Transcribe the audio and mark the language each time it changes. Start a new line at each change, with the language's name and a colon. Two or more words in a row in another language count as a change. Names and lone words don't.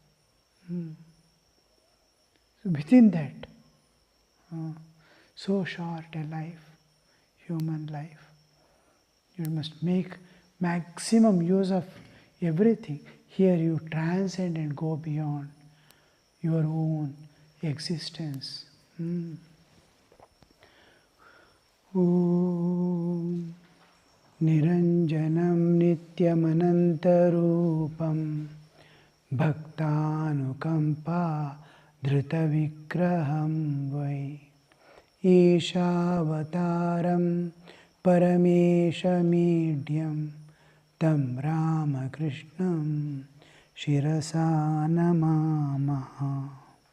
English: So within that, so short a life, human life, you must make maximum use of everything. Here you transcend and go beyond your own existence.
Sanskrit: ओम् निरञ्जनं नित्यमनन्तरूपं भक्तानुकम्पा धृतविग्रहं वै ईशावतारं परमेशमीड्यं तं रामकृष्णं शिरसा नमामः.